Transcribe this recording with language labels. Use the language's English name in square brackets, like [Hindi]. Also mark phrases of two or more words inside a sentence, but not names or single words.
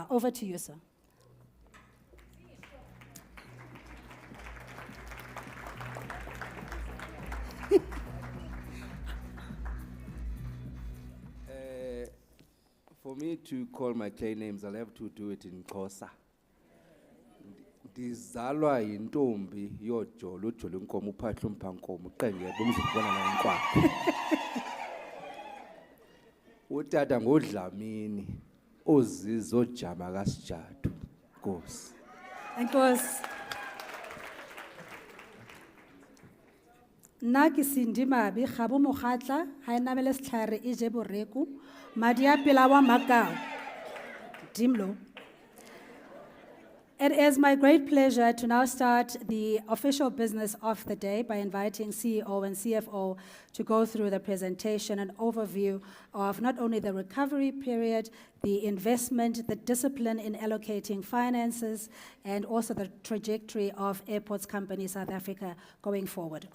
[English] Over to you, sir. For me to call my claim names, I'll have to do it in Xhosa. [Xhosa] Ndizalwa yintombi yojolo ujolo inkomo uphahla umphankomo uqenge bomzibona na inkwakho. Utata ngodlamini ozizojama kaSijadu. Nkosi. Nkosi. [Tswana] Nna ke Sindimabi Kgabo Mokgatla ha e namele setlhare e je boreku madi a pela wa Makao. Dimlo. [English] It is my great pleasure to now start the official business of the day by inviting CEO and CFO to go through the presentation and overview of not only the recovery period, the investment, the discipline in allocating finances, and also the trajectory of Airports Company South Africa going forward.